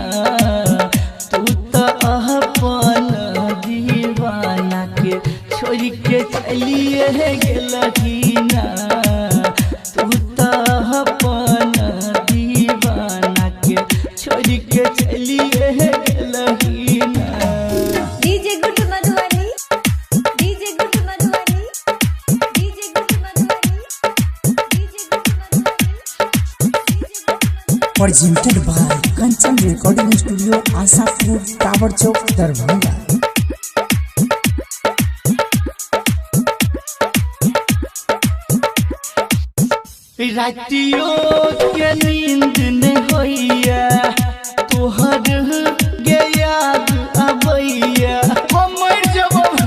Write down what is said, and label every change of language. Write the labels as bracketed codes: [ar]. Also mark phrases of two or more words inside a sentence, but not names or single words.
[mai] तू तो अपन दीवाना के छोड़ के चलिए गेलही ना। तू तो अपन दीवाना के छोड़ के चलिए गेलही ना। [en] DJ Guddu Madhubani, DJ Guddu Madhubani, DJ Guddu Madhubani, DJ Guddu Madhubani. Presented by Kanchan Recording Studio, Asapur, Tower Chowk, Darbhanga. [mai] रातियों के नींद न होइया, तोहर गे याद आबैया हम मर जबो।